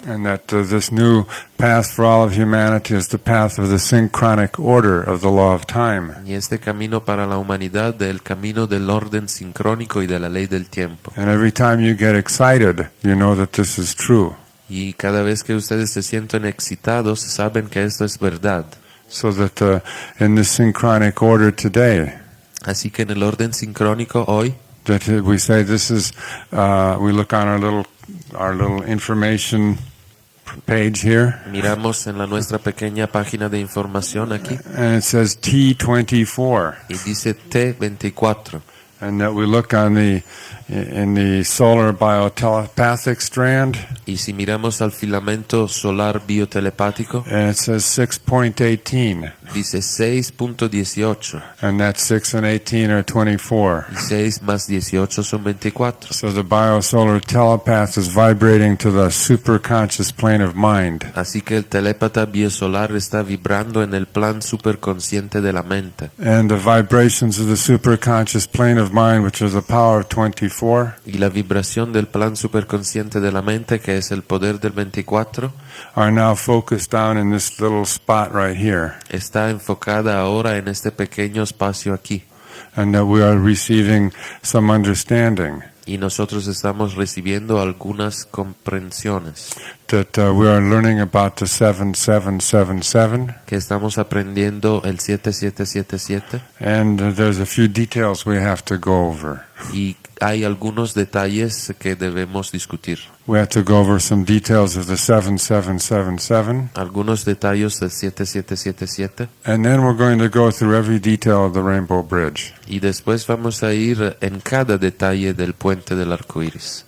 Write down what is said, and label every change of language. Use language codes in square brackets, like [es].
[en] And that this new path for all of humanity is the path of the synchronic order of the law of time. [es] Y este camino para la humanidad es el camino del orden sincrónico y de la ley del tiempo. [en] And every time you get excited, you know that this is true. [es] Y cada vez que ustedes se sienten excitados, saben que esto es verdad. [en] So that in the synchronic order today, [es] Así que en el orden sincrónico hoy, [en] that we say this is, we look on our little information page here, [es] miramos en nuestra pequeña página de información aquí, [en] and it says T24, [es] y dice T24. [en] and that we look on in the solar biotelepathic strand, [es] Y si miramos al filamento solar biotelepático, [en] and it says 6.18, [es] dice 6.18. [en] and that 6 and 18 are 24. [es] Y 6 más 18 son 24. [en] So the biosolar telepath is vibrating to the superconscious plane of mind. [es] Así que el telépata biosolar está vibrando en el plan superconsciente de la mente. [en] And the vibrations of the superconscious plane of mind, which is the power of 24, [es] Y la vibración del plan superconsciente de la mente, que es el poder del 24, [en] are now focused down in this little spot right here. [es] está enfocada ahora en este pequeño espacio aquí. [en] And that we are receiving some understanding. [es] Y nosotros estamos recibiendo algunas comprensiones. [en] That we are learning about the 7777. [es] Que estamos aprendiendo el 7777. [en] And there's a few details we have to go over. [es] Y hay algunos detalles que debemos discutir. [en] We have to go over some details of the 7777. [es] Algunos detalles del 7777. [en] And then we're going to go through every detail of the Rainbow Bridge. [es] Y después vamos a ir en cada detalle del puente del arco iris.